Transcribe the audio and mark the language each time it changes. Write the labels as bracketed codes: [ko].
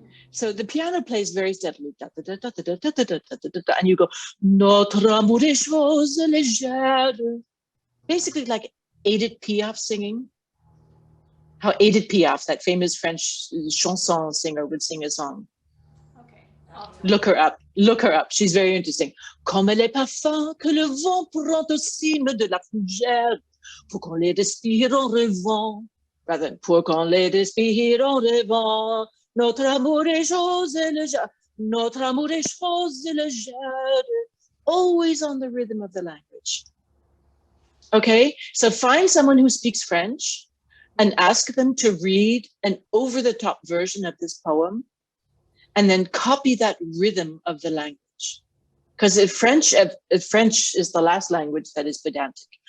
[en] So the piano plays very steadily, and you go, [fr] Notre amour est chose légère. [en] Basically like Edith Piaf singing. How Edith Piaf, that famous French chanson singer, would sing a song. Okay. Look her up. She's very interesting. [fr] Comme les parfums que le vent prend au cime de la fougère, pour qu'on les respire en rêvant. [en] Rather, [fr] pour qu'on les respire en rêvant. Notre amour est chose légère. Notre amour est chose légère. [en] Always on the rhythm of the language. Okay, so find someone who speaks French and ask them to read an over-the-top version of this poem and then copy that rhythm of the language. Because if French is the last language that is pedantic.